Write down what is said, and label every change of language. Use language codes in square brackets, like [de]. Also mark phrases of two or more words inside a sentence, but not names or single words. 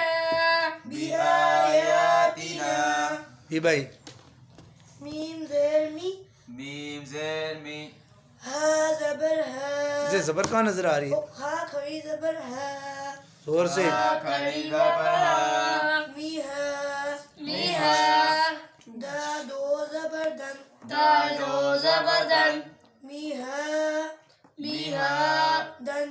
[ar] بی آیاتنا [ur] جی بھائی میم زیر می میم زیر می ہا زبر ہا اسے زبر کہاں نظر آ رہی ہے؟ ہا کھڑی زبر ہا زور سے ہا کھڑی زبر ہا می ہا می ہا دا دو زبر دن دا دو زبر دن می ہا دن